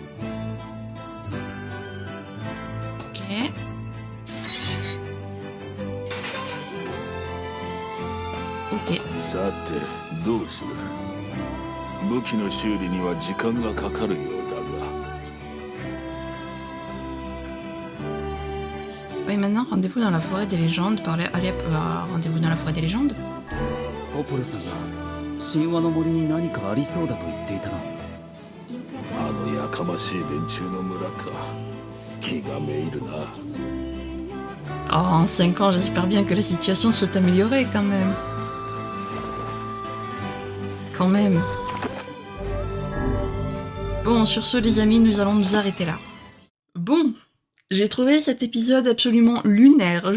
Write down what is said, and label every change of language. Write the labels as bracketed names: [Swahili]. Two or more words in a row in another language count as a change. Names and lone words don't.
[Japanese] Ok. Ok. さてどうする。武器の修理には時間がかかるようだが。 [French] Oui, maintenant, rendez-vous dans la forêt des légendes. Allez hop, rendez-vous dans la forêt des légendes. [Japanese] ポポラさんが神話の森に何かありそうだと言っていたな。あのやかましい連中の村か。気がめいるな。 [French] Oh, en 5 ans, j'espère bien que la situation s'est améliorée quand même. Quand même. Bon, sur ce, les amis, nous allons nous arrêter là. Bon, j'ai trouvé cet épisode absolument lunaire.